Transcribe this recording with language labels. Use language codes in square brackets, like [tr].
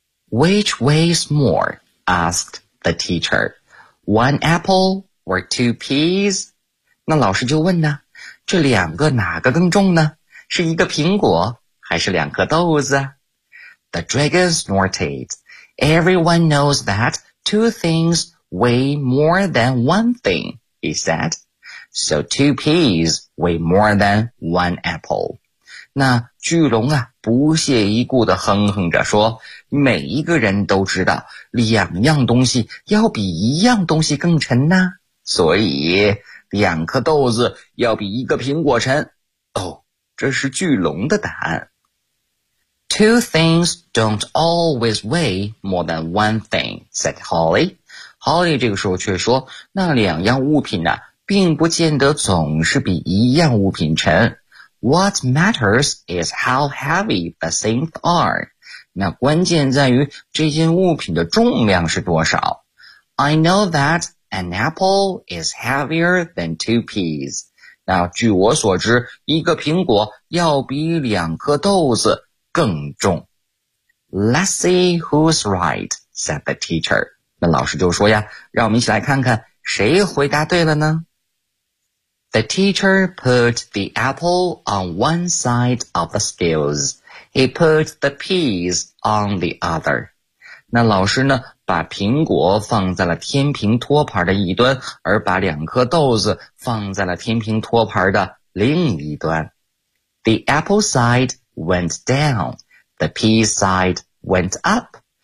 [en] Which weighs more? asked the teacher. One apple or two peas? [zh] 那老师就问呢，这两个哪个更重呢？是一个苹果还是两颗豆子？ [en] The dragon snorted. Everyone knows that two things weigh more than one thing, he said. So two peas weigh more than one apple. [zh] 那巨龙啊不屑一顾地哼哼着说，每一个人都知道两样东西要比一样东西更沉呢，所以两颗豆子要比一个苹果沉。哦，这是巨龙的答案。 [en] Two things don't always weigh more than one thing, said Holly. [zh] Holly 这个时候却说，那两样物品呢，并不见得总是比一样物品沉。 [en] What matters is how heavy the things are. [zh] 那关键在于这件物品的重量是多少。 [en] I know that an apple is heavier than two peas. [zh] 那据我所知，一个苹果要比两颗豆子更重。 [en] Let's see who's right, said the teacher. [zh] 那老师就说呀，让我们一起来看看谁回答对了呢？ [en] The teacher put the apple on one side of the scales. He put the peas on the other. [zh] 那老师呢，把苹果放在了天平托盘的一端，而把两颗豆子放在了天平托盘的另一端。 [en] The apple side went down. The peas side went up.